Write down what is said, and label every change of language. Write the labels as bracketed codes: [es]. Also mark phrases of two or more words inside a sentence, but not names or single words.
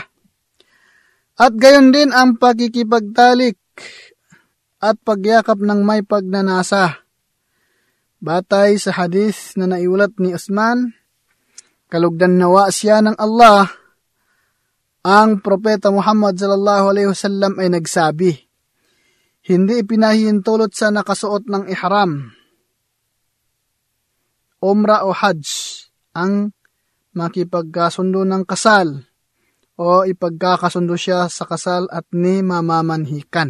[tl] At gayon din ang pakikipagtalik at pagyakap ng may pagnanasa. Batay sa hadith na naiulat ni Usman, kalugdan nawa siya ng Allah, ang Propeta Muhammad [ar] صلى الله عليه وسلم [tl] ay nagsabi, hindi ipinahihintulot sa nakasuot ng ihram, umrah o hajj, ang makipagkasundo ng kasal o ipagkakasundo siya sa kasal at ni mamamanhikan.